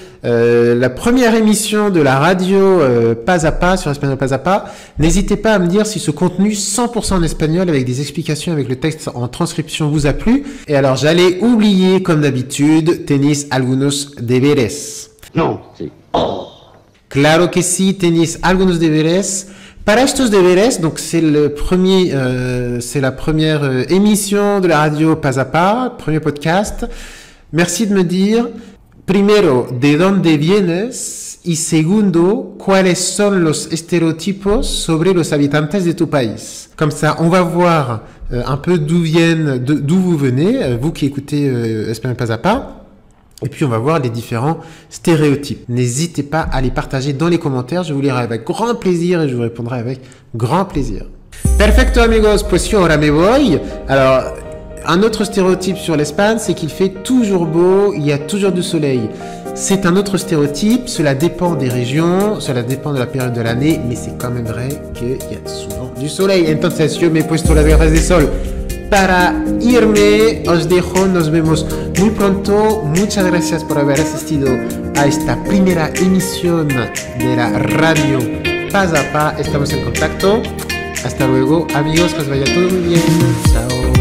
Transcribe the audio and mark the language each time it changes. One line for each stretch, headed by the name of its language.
French: la première émission de la radio Pas à Pas sur Espagnol Pas à Pas. N'hésitez pas à me dire si ce contenu 100% en espagnol avec des explications avec le texte en transcription vous a plu. Et alors j'allais oublier comme d'habitude,
Spanish: tenéis algunos deberes.
French: Non, c'est...
Spanish: Claro que sí, tenéis algunos deberes. Para estos deberes,
French: donc c'est la première émission de la radio Pas à Pas, premier podcast. Merci de me dire,
Spanish: primero, de dónde vienes y segundo, cuáles son los estereotipos sobre los habitantes de tu país.
French: Comme ça, on va voir un peu d'où vous venez, vous qui écoutez Espagnol Pas à Pas. Et puis on va voir les différents stéréotypes. N'hésitez pas à les partager dans les commentaires, je vous lirai avec grand plaisir et je vous répondrai avec grand plaisir.
Spanish: Perfecto amigos, pues yo ahora me voy.
French: Alors, un autre stéréotype sur l'Espagne, c'est qu'il fait toujours beau, il y a toujours du soleil. C'est un autre stéréotype, cela dépend des régions, cela dépend de la période de l'année, mais c'est quand même vrai qu'il y a souvent du soleil.
Spanish: Entonces yo me he puesto las gafas de sol. Para irme, os dejo, nos vemos muy pronto. Muchas gracias por haber asistido a esta primera emisión de la radio Pas à Pas. Estamos en contacto. Hasta luego, amigos, que os vaya todo muy bien. Chao.